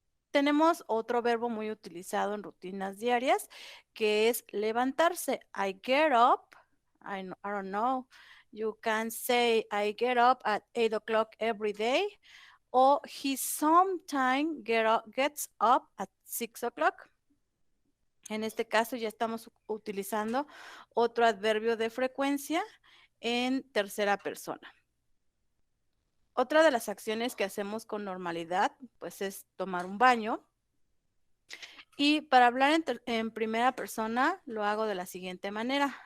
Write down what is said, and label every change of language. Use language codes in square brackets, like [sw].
[es] Tenemos otro verbo muy utilizado en rutinas diarias que es levantarse. [en] I get up. I don't know. You can say I get up at 8 o'clock every day. O he sometimes gets up at 6 o'clock. [es] En este caso ya estamos utilizando otro adverbio de frecuencia en tercera persona. Otra de las acciones que hacemos con normalidad, pues es tomar un baño. Y para hablar en primera persona, lo hago de la siguiente manera.